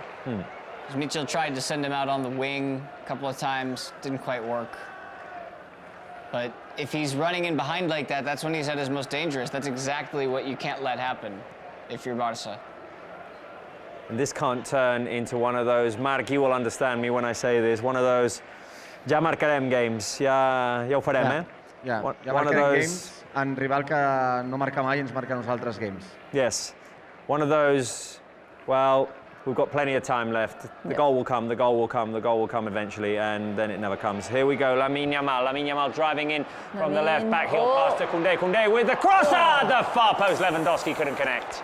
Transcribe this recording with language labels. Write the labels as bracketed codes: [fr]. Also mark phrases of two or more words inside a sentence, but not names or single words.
[en] Mitchell tried to send him out on the wing a couple of times, didn't quite work. But if he's running in behind like that, that's when he's at his most dangerous. That's exactly what you can't let happen if you're Barça. And this can't turn into one of those, Marc, you will understand me when I say this, one of those [ca] ja marcarem [en] games, [ca] ja ho farem, [en] eh? Yeah, One [ca] ja [en] of [ca] marcarem [en] those games, and [ca] rival que no marca mai ens marca nosaltres [en] games. Yes. One of those, well, we've got plenty of time left. The goal will come, the goal will come, the goal will come eventually, and then it never comes. Here we go, Lamine Yamal driving in from the left, back heel pass to Koundé with the crosser! The far post, Lewandowski couldn't connect.